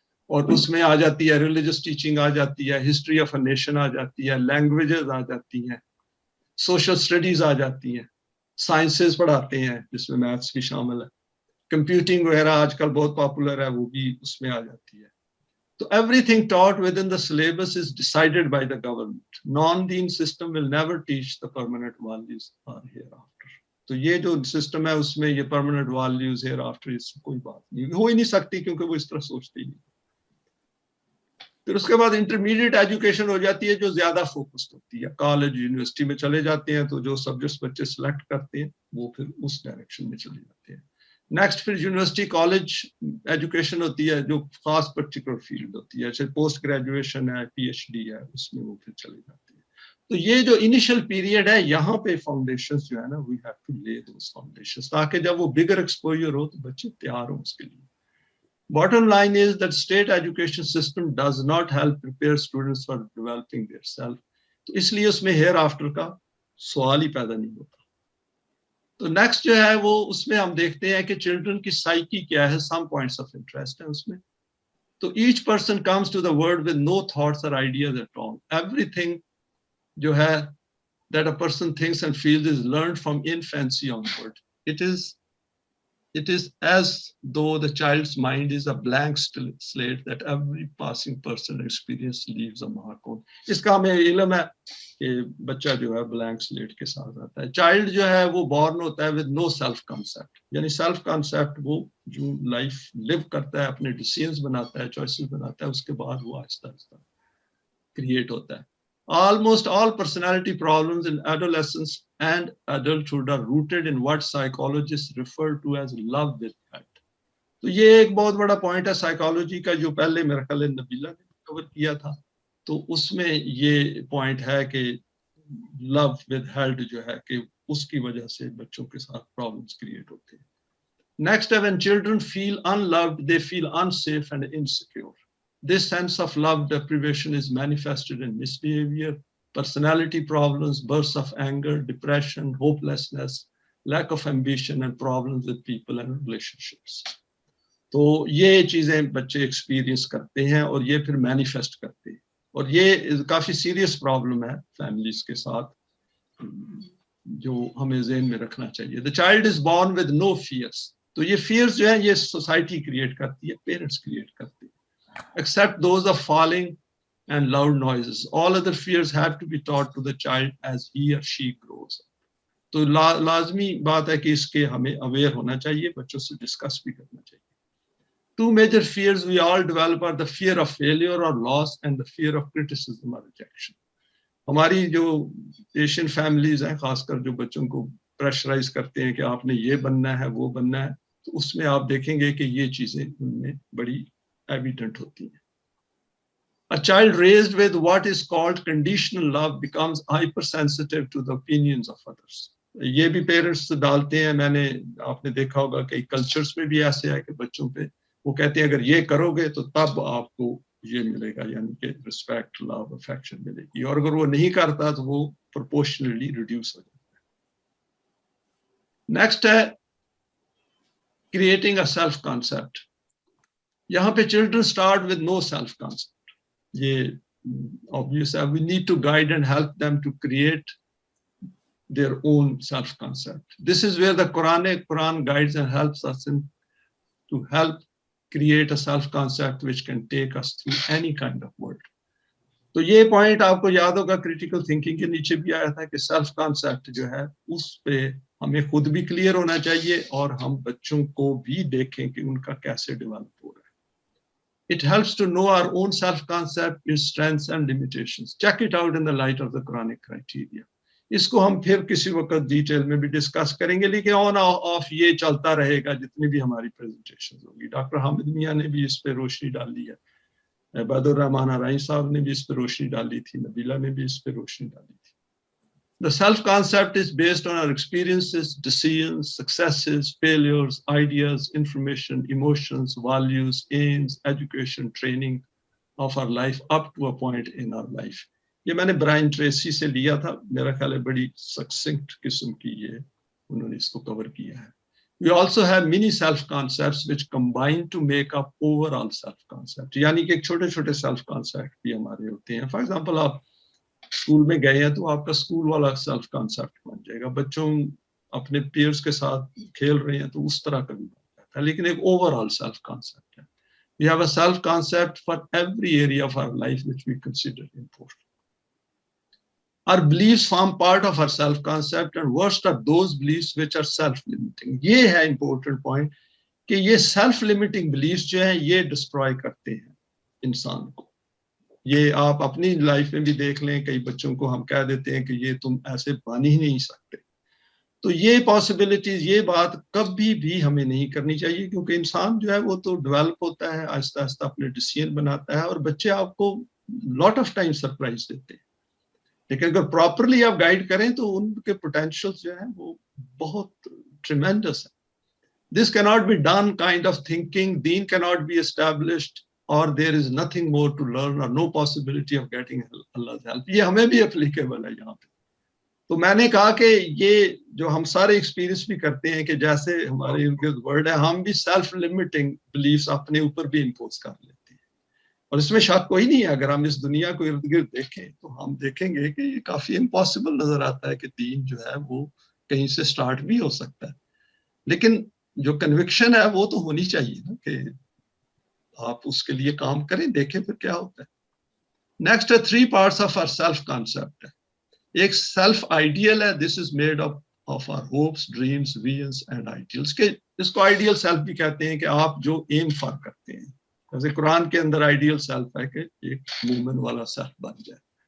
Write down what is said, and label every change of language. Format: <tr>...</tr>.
<ur>اور اس میں آ جاتی ہے ریلیجس ٹیچنگ, آ جاتی ہے ہسٹری آف اے نیشن, آ جاتی ہے لینگویجز, آ جاتی ہیں سوشل اسٹڈیز, آ جاتی ہیں سائنسز پڑھاتے ہیں جس میں میتھس بھی شامل ہے, کمپیوٹنگ وغیرہ آج کل بہت پاپولر ہے وہ بھی اس میں آ جاتی ہے.</ur> <en>تو everything taught within the syllabus is decided by the government. Non-deen system will never teach the permanent values or hereafter.</en> <ur>تو یہ جو سسٹم ہے اس میں یہ پرماننٹ ویلیوز ہیئر آفٹر اس کوئی بات نہیں ہو ہی نہیں سکتی, کیونکہ وہ اس طرح سوچتے ہی نہیں. پھر اس کے بعد انٹرمیڈیٹ ایجوکیشن ہو جاتی ہے جو زیادہ فوکسڈ ہوتی ہے. کالج یونیورسٹی میں چلے جاتے ہیں تو جو سبجیکٹس بچے سلیکٹ کرتے ہیں وہ پھر اس ڈائریکشن میں چلے جاتے ہیں. نیکسٹ پھر یونیورسٹی کالج ایجوکیشن ہوتی ہے جو خاص پرٹیکولر فیلڈ ہوتی ہے, جیسے پوسٹ گریجویشن ہے, پی ایچ ڈی ہے, اس میں وہ پھر چلے جاتے ہیں. تو یہ جو انیشل پیریڈ ہے یہاں پہ فاؤنڈیشنز جو ہے نا</ur> <en>we have to lay those foundations,</en> <ur>تاکہ جب وہ بگر ایکسپوجر ہو تو بچے تیار ہوں اس کے لیے.</ur> <en>Bottom line is that state education system does not help prepare students for developing their self.</en> <ur>تو اس لیے اس میں ہیئر آفٹر کا سوال ہی پیدا نہیں ہوتا. تو نیکسٹ جو ہے وہ اس میں ہم دیکھتے ہیں کہ چلڈرن کی سائیکی کیا ہے, سم پوائنٹس آف انٹرسٹ ہیں اس میں.</ur> <en>تو each person comes to the world with no thoughts اور ideas at all. Every thing</en> <ur>جو ہے</ur> <en>that a person thinks and feels is learned from infancy onward. It is as though the child's mind is a blank slate that every passing person experience leaves a mark on.</en> <ur>اس کا ہمیں علم ہے کہ بچہ جو ہے blank slate کے ساتھ آتا ہے. چائلڈ جو ہے وہ بورن ہوتا ہے</ur> <en>with no self concept,</en> <ur>یعنی سیلف کانسیپٹ وہ جو لائف لیو کرتا ہے, اپنے ڈیسیژنز بناتا ہے, چوائسز بناتا ہے, اس کے بعد وہ آہستہ آہستہ کریٹ ہوتا ہے.</ur> <en>Almost all personality problems in adolescence and adulthood are rooted in what psychologists refer to as love with heart.</en> <ur>تو یہ ایک بہت بڑا پوائنٹ ہے سائیکالوجی کا جو پہلے میرا خیال نبیلہ نے کور کیا تھا. تو اس میں یہ پوائنٹ ہے کہ لو ود ہیلڈ جو ہے کہ اس کی وجہ سے بچوں کے ساتھ پرابلمس کریٹ ہوتے ہیں.</ur> <en>Next ہے when children feel unloved, they feel unsafe and insecure. This sense of love deprivation is manifested in misbehavior, personality problems, bursts of anger, depression, hopelessness, lack of ambition and problems with people and relationships.</en> <ur>تو یہ چیزیں بچے experience کرتے ہیں اور یہ پھر manifest کرتے ہیں اور یہ کافی سیریس پرابلم ہے فیملیز کے ساتھ جو ہمیں ذہن میں رکھنا چاہیے.</ur> <en>The child is born with no fears.</en> <ur>تو یہ فیئرز جو ہیں یہ سوسائٹی کریٹ کرتی ہے, پیرنٹس کریٹ کرتے ہیں.</ur> <en>Except those of falling and loud noises. All other fears have to be taught to the child as he or she grows up.</en> <ur>تو لازمی بات ہے کہ اس کے ہمیں اویئر ہونا چاہیے, بچوں سے ڈسکس بھی کرنا چاہیے.</ur> <en>Two major fears we all develop are the fear of failure or loss and the fear of criticism or rejection.</en> <ur>ہماری جو ایشین فیملیز ہیں خاص کر جو بچوں کو پریشرائز کرتے ہیں کہ آپ نے یہ بننا ہے وہ بننا ہے, تو اس میں آپ دیکھیں گے کہ یہ چیزیں ان میں بڑی ایویڈنٹ ہوتی ہیں.</ur> <en>A child raised with what is called conditional love becomes hypersensitive to the opinions of others.</en> <ur>یہ بھی پیرنٹس ڈالتے ہیں, میں نے آپ نے دیکھا ہوگا کئی کلچرز میں بھی ایسے ہے کہ بچوں پہ وہ کہتے ہیں اگر یہ کرو گے تو تب آپ کو یہ ملے گا, یعنی کہ رسپیکٹ, لو, افیکشن ملے گی, اور اگر وہ نہیں کرتا تو وہ پرپورشنلی ریڈیوس ہو جاتا ہے.</ur> <en>Next ہے creating a self concept. یہاں پہ children start with no self concept. یہ obvious ہے, we need to guide and help them to create their own self concept. This is where the Quran guides and helps us to help create a self concept which can take us through any kind of world.</en> <ur>تو یہ point آپ کو یاد ہوگا critical thinking کے نیچے بھی آیا تھا کہ سیلف کانسیپٹ جو ہے اس پہ ہمیں خود بھی کلیئر ہونا چاہیے اور ہم بچوں کو بھی دیکھیں کہ ان کا کیسے ڈیولپ ہو رہا ہے.</ur> <en>It helps to know our own self concept, its strengths and limitations. Check it out in the light of the Quranic criteria.</en> <ur>اس کو ہم پھر کسی وقت ڈیٹیل میں بھی ڈسکس کریں گے, لیکن آن آف یہ چلتا رہے گا جتنی بھی ہماری پریزنٹیشن ہوگی. ڈاکٹر حامد میاں نے بھی اس پہ روشنی ڈالی ہے, عباد الرحمان ارائی صاحب نے بھی اس پہ روشنی ڈالی تھی, نبیلہ نے بھی اس پہ روشنی ڈالی تھی.</ur> <en>The self-concept is based on our experiences, decisions, successes, failures, ideas, information, emotions, values, aims, education, training of our life up to a point in our life.</en> <ur>یہ میں نے برائن ٹریسی سے لیا تھا, میرا خیال ہے بڑی سکسنکٹ قسم کی یہ انہوں نے اس کو کور کیا ہے.</ur> <en>We also have many self-concepts which combine to make up overall self-concept.</en> <ur>یعنی کہ ایک چھوٹے چھوٹے self-concept بھی ہمارے ہوتے ہیں. فار ایگزامپل آپ اسکول میں گئے ہیں تو آپ کا اسکول والا سیلف کانسیپٹ بن جائے گا. بچوں اپنے پیئرس کے ساتھ کھیل رہے ہیں تو اس طرح کا بھی بن جاتا ہے, لیکن ایک اوور آل سیلف کانسیپٹ ہے.</ur> <en>We have a self concept for every area of our life which we consider important. Our beliefs form part of our self concept and worst are those beliefs which are self limiting.</en> <ur>یہ ہے</ur> <en>important point</en> <ur>کہ یہ self limiting beliefs جو ہیں یہ destroy کرتے ہیں انسان کو. یہ آپ اپنی لائف میں بھی دیکھ لیں, کئی بچوں کو ہم کہہ دیتے ہیں کہ یہ تم ایسے بن ہی نہیں سکتے. تو یہ پاسبلٹیز, یہ بات کبھی بھی ہمیں نہیں کرنی چاہیے, کیونکہ انسان جو ہے وہ تو ڈیولپ ہوتا ہے, آہستہ آہستہ اپنے ڈیسیژن بناتا ہے, اور بچے آپ کو لاٹ آف ٹائم سرپرائز دیتے ہیں. لیکن اگر پراپرلی آپ گائیڈ کریں تو ان کے پوٹینشیل جو ہیں وہ بہت ٹریمینڈس ہیں.</ur> <en>This can not be done kind of thinking, then can not be established, or there is nothing more to learn or no possibility of getting Allah's help.</en> <ur>یہ ہمیں بھی applicable ہے یہاں پہ. تو میں نے کہا کہ یہ جو ہم سارے ایکسپیرینس بھی کرتے ہیں کہ جیسے ہمارے ارد گرد ورلڈ ہے, ہم بھی سیلف لمیٹنگ بلیفس اپنے اوپر بھی امپوز کر لیتے ہیں, اور اس میں شک کوئی نہیں ہے. اگر ہم اس دنیا کو ارد گرد دیکھیں تو ہم دیکھیں گے کہ یہ کافی امپاسبل نظر آتا ہے کہ دین جو ہے وہ کہیں سے سٹارٹ بھی ہو سکتا ہے, لیکن جو کنوکشن ہے وہ تو ہونی چاہیے نا کہ آپ اس کے لیے کام کریں, دیکھیں پھر کیا ہوتا ہے.</ur> <en>Next ہے 3 parts of our self concept. ایک self ideal ہے, this is made up of our hopes, dreams, visions and ideals.</en> <ur>کے اس کو آئیڈیل سیلف بھی کہتے ہیں کہ آپ جو ایم فار کرتے ہیں. جیسے قرآن کے اندر آئیڈیل سیلف ہے کہ ایک مومن والا سیلف بن جائے.</ur>